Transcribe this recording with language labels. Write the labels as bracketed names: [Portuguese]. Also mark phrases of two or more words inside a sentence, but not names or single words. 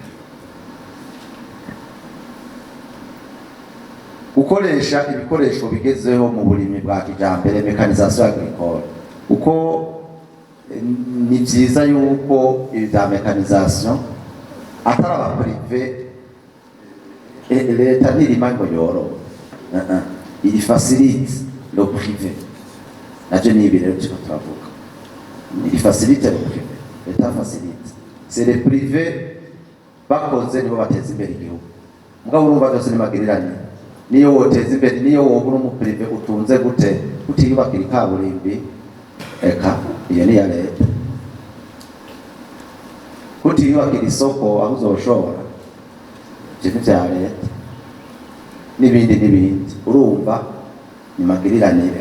[Rundi] Gukoresha ibikoresho bigezeho mu burimyi bwa kijambere, [French] mécanisation agricole, [Rundi] uko ni byiza yuko ibya mécanisation atari aba privé leta ntirima ngo yoro, [French] il facilite le privé. [Rundi] Navyo ni ibintu cyo turavuga, [French] il facilite le privé, leta facilite, c'est le privé [Rundi] bakoze nibo bateza imbere igihugu. Mugabo urumva byose ni magiriranye, niyo woteza imbere, niyo wobura mu privé utunze gute utiyubakira kaburimbi, eka iyo ni ya leta. Utiyubakira isoko aho uzoshobora ibintu bya leta n'ibindi urumva ni magiriranire.